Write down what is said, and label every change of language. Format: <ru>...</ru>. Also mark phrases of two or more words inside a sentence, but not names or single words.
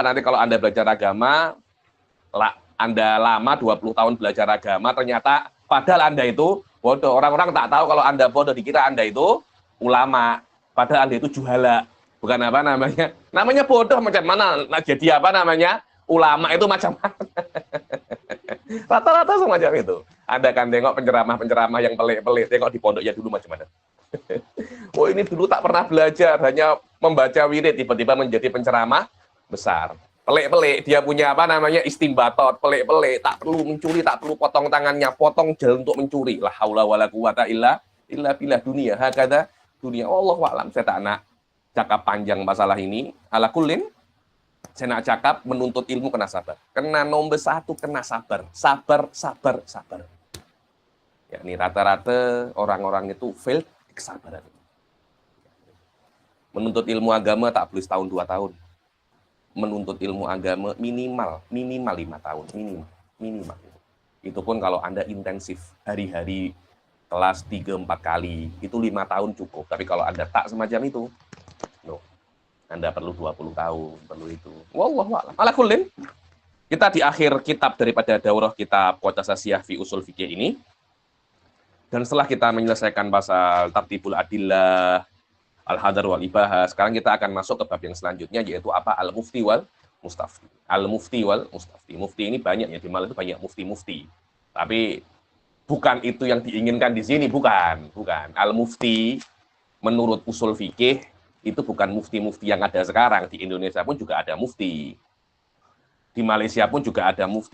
<ms>Nanti kalau Anda belajar agama, Anda lama 20 tahun belajar agama, ternyata padahal Anda itu bodoh. Orang-orang tak tahu kalau Anda bodoh, dikira Anda itu ulama. Padahal Anda itu juhala. Bukan namanya bodoh macam mana? Nah, jadi ulama itu macam mana? Rata-rata semacam itu. Anda kan tengok penceramah-penceramah yang pelik-pelik, tengok di pondoknya dulu macam mana. Oh ini dulu tak pernah belajar, hanya membaca wirid, tiba-tiba menjadi penceramah besar. Pelik-pelik, dia punya istimbatot, pelik-pelik, tak perlu mencuri, tak perlu potong tangannya, potong jalan untuk mencuri.</ms> <ar>لا حول ولا قوة إلا بالله dunia. هكذا الدنيا. الله أعلم.</ar> <ms>Saya tak nak cakap panjang masalah ini.</ms> <ar>على كل,</ar> <ms>saya nak cakap menuntut ilmu kena sabar. Kena nomor 1 kena sabar. Sabar. Ya, ini rata-rata orang-orang itu fail kesabaran. Menuntut ilmu agama tak perlu setahun 2 tahun. Menuntut ilmu agama minimal 5 tahun, minimal. Itu pun kalau Anda intensif hari-hari kelas 3-4 kali, itu 5 tahun cukup. Tapi kalau Anda tak semacam itu, no. Anda perlu 20 tahun, perlu itu.</ms> <ar>والله أعلم. على كل,</ar> <ms>kita di akhir kitab daripada daurah kitab Qatasasiyah fi Usul Fikih ini. Dan setelah kita menyelesaikan pasal Tartibul Adillah, Al-Hadar wal Ibahah, sekarang kita akan masuk ke bab yang selanjutnya, yaitu apa? Al-Mufti wal Mustafti. Al-Mufti wal Mustafti. Mufti ini banyak ya, di Malang itu banyak mufti-mufti. Tapi bukan itu yang diinginkan di sini, bukan. Al-Mufti menurut usul fikih itu bukan mufti-mufti yang ada sekarang. Di Indonesia pun juga ada mufti. Di Malaysia pun juga ada mufti.</ms>